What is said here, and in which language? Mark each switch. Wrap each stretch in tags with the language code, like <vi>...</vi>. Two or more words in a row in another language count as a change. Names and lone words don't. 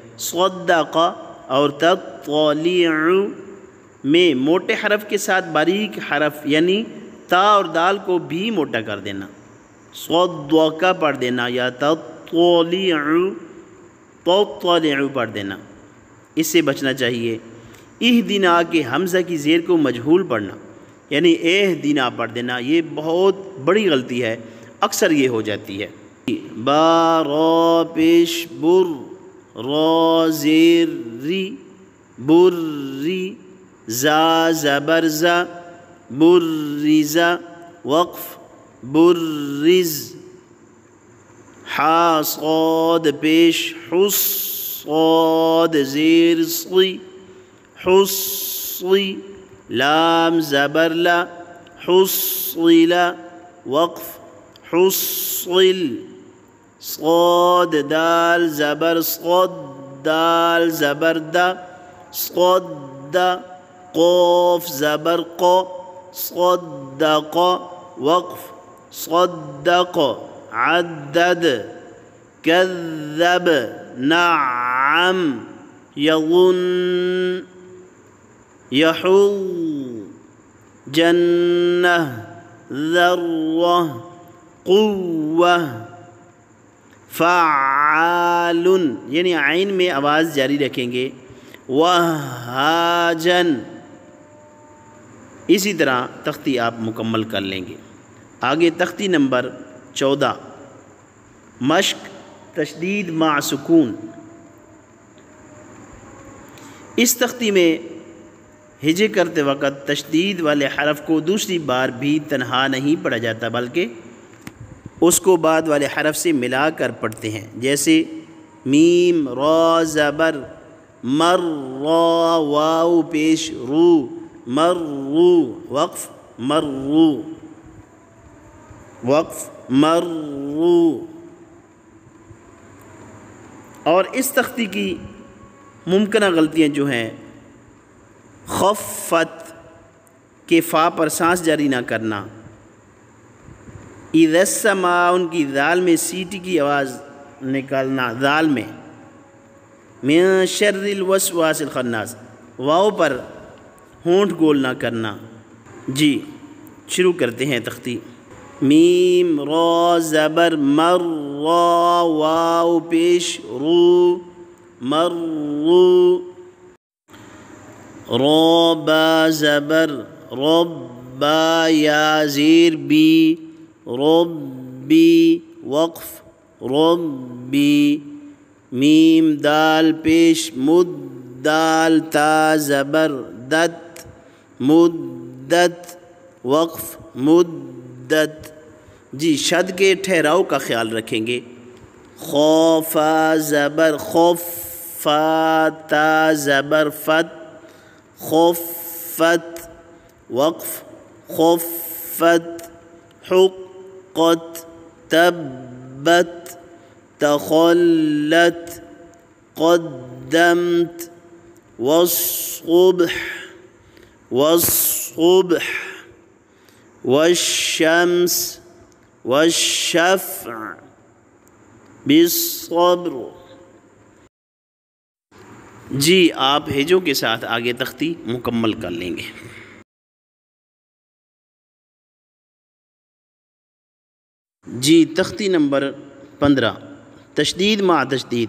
<ur>صدق اور تطلع میں موٹے حرف کے ساتھ باریک حرف یعنی تا اور دال کو بھی موٹا کر دینا، صدق پڑھ دینا یا تطلع پڑھ دینا، اس سے بچنا چاہیے۔ اہدنا کے حمزہ کی زیر کو مجہول پڑھنا، یعنی اہدنا پڑھ دینا، یہ بہت بڑی غلطی ہے، اکثر یہ ہو جاتی ہے۔ با را پیش بر را زیر ری بری زا زبر زا برزا وقف برز حا صاد پیش حس صاد زیر صی حصی لام زبر لا حصل وقف حصل صاد دال زبر صد دال زبر دا صد قاف زبر قا صدق وقف صدق عدد</ur> <ar>كذب نعم يظن يحل جنة ذرة قوة فعال،</ar> <ur>یعنی عین میں آواز جاری رکھیں گے، وہاجن، اسی طرح تختی آپ مکمل کر لیں گے۔ آگے تختی نمبر 14 مشق تشدید مع سکون۔ اس تختی میں ہجے کرتے وقت تشدید والے حرف کو دوسری بار بھی تنہا نہیں پڑھا جاتا بلکہ اس کو بعد والے حرف سے ملا کر پڑھتے ہیں، جیسے میم را زبر مر را واو پیش رو مرو وقف مرو وقف مرو۔ اور اس تختی کی ممکنہ غلطیاں جو ہیں، خفت کے فا پر سانس جاری نہ کرنا،</ur> <ar>اذا السماء ان</ar> <ur>کی دال میں سیٹی کی آواز نکالنا، دال میں</ur> <ar>من شر الوسواس الخناس،</ar> <ur>واو پر ہونٹ گول نہ کرنا۔ جی شروع کرتے ہیں تختی۔ میم را زبر مر را واو پیش رو مرو را با زبر ربا یا زیر بی ربی وقف ربی میم دال پیش مد دال تا زبر دت مدت وقف مدت۔ جی شد کے ٹھہراؤ کا خیال رکھیں گے، خوفا زبر خوف فا تا زبر فت</ur> <ar>خفت وقف خفت حقت تبت تخلت قدمت والصبح والصبح والشمس والشفع بالصبر۔</ar> <ur>جی آپ ہجوں کے ساتھ آگے تختی مکمل کر لیں گے۔ جی تختی نمبر 15 تشدید مع تشدید۔</ur>